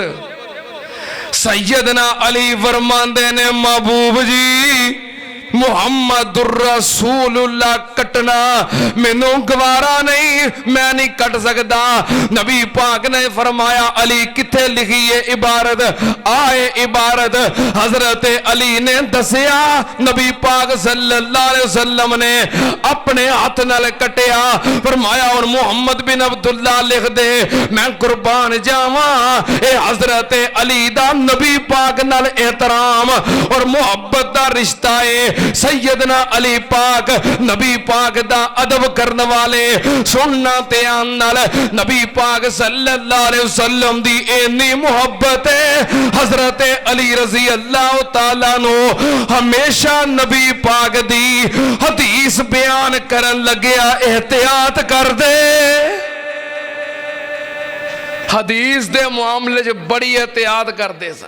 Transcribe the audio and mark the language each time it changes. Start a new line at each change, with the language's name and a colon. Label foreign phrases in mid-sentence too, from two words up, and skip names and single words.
Punjabi: ਸੱਯਦਨਾ ਅਲੀ ਫ਼ਰਮਾਂਦੇ ਨੇ ਮਹਿਬੂਬ ਜੀ
Arabic: محمد رسول الله
Punjabi: ਕਟਣਾ ਮੈਨੂੰ ਗਵਾਰਾ ਨਹੀਂ, ਮੈਂ ਨਹੀਂ ਕਟ ਸਕਤਾ। ਨਬੀ ਪਾਕ ਨੇ ਫ਼ਰਮਾਇਆ ਅਲੀ ਕਿੱਥੇ ਲਿਖੀ ਹੈ ਇਬਾਰਤ? ਆਏ ਇਬਾਰਤ ਹਜ਼ਰਤ ਅਲੀ ਨੇ ਦੱਸਿਆ। ਨਬੀ ਪਾਕ
Arabic: صلى الله عليه وسلم
Punjabi: ਨੇ ਅਪਨੇ ਹਾਥ ਨਾਲ ਕਟਿਆ, ਫ਼ਰਮਾਇਆ ਹੁਣ ਮੁਹੰਮਦ ਬਿਨ ਅਬਦੁੱਲਾ ਲਿਖ ਦੇ, ਮੈਂ ਕੁਰਬਾਨ ਜਾਵਾਂ। ਏ ਹਜ਼ਰਤ ਅਲੀ ਦਾ ਨਬੀ ਪਾਕ ਨਾਲ ਏਹਤਰਾਮ ਔਰ ਮੁਹੱਬਤ ਦਾ ਰਿਸ਼ਤਾ ਹੈ। ਸੱਯਦਨਾ ਅਲੀ ਪਾਕ ਨਬੀ ਪਾਕ ਦਾ ਅਦਬ ਕਰਨੇ ਵਾਲੇ, ਸੁਣਨਾ ਤੇ ਆਨ ਨਾਲ ਨਬੀ ਪਾਕ
Arabic: صلى الله عليه وسلم
Punjabi: ਦੀ ਇੰਨੀ ਮੁਹੱਬਤ ਹੈ। ਹਜ਼ਰਤ ਅਲੀ
Arabic: رضي الله تعالى
Punjabi: ਨੂੰ ਹਮੇਸ਼ਾ ਨਬੀ ਪਾਕ ਦੀ ਹਦੀਸ ਬਯਾਨ ਕਰਨ ਲੱਗਿਆਂ ਏਹਤਿਆਤ ਕਰ ਦੇ। ਹਦੀਸ ਦੇ ਮਾਮਲੇ ਚ ਬੜੀ ਏਹਤਿਆਤ ਕਰਤੇ ਸਨ।